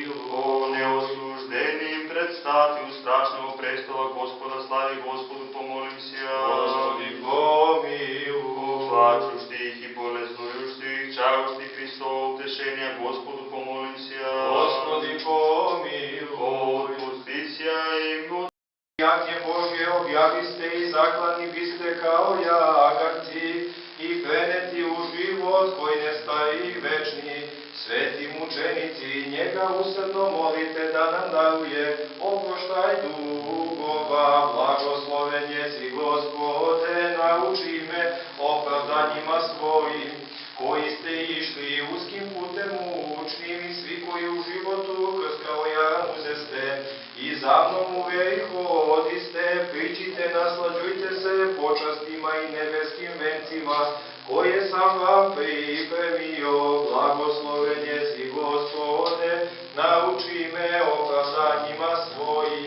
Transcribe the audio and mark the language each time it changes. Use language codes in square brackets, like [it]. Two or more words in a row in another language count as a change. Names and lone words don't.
[cu] О, неосужденим предстати у страшного престола Господа, слави Господу помолимся. Господи помилуй. О, плачущих и болезнующих, чающих Христово утешение, Господу помолимся. Господи помилуй. О, отпустися им, [sr] Јање Божје објависте и заклани бисте као јагарци и пренети у живот кој не стаи вечни, sveti mučenici, njega usadno molite da nam daruje oproštaj dugova, blagosloven jesi Gospode, nauči me opravdanjima svojim, koji ste išli uskim putem mučnim i svi koji u životu kroz kao jaran uzeste i za mnom u veri hodiste, pričite, naslađujte se počastima i nebeskim vencima, koje sam vam pripremio, blagosloven jesi Gospode, nauči me opravdanjima svojim.